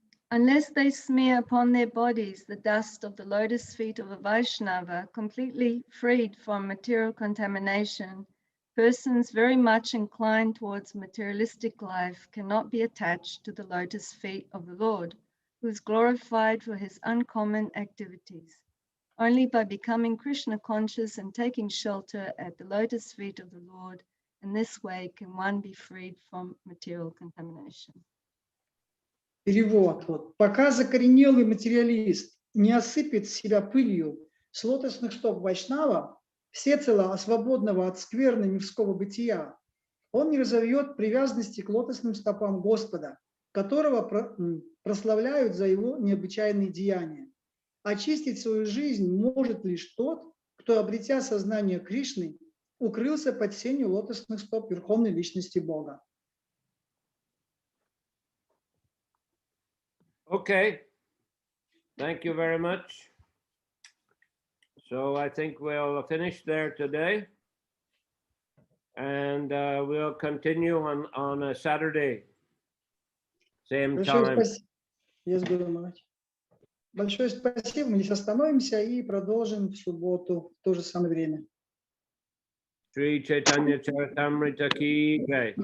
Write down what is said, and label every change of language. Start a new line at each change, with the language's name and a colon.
English: Unless they smear upon their bodies the dust of the lotus feet of a Vaishnava, completely freed from material contamination, persons very much inclined towards materialistic life cannot be attached to the lotus feet of the Lord, who is glorified for his uncommon activities. Only by becoming Krishna conscious and taking shelter at the lotus feet of the Lord, in this way can one be freed from material contamination.
Russian: Перевод. Вот. Пока закоренелый материалист не осыпет себя пылью с лотосных стоп Вайшнава, всецело свободного от скверны мирского бытия, он не разовьет привязанности к лотосным стопам Господа, которого прославляют за его необычайные деяния. Очистить свою жизнь может лишь тот, кто, обретя сознание Кришны, укрылся под сенью лотосных стоп Верховной Личности Бога.
English: Okay. Thank you very much. So I think we'll finish there today. And we'll continue on a Saturday. Same time. Yes, Guru Maharaj.
Russian: Большое спасибо. Мы здесь остановимся и продолжим в субботу в то же самое время.
Hindi: Shri Чайтанья Чаритамрита ki jai.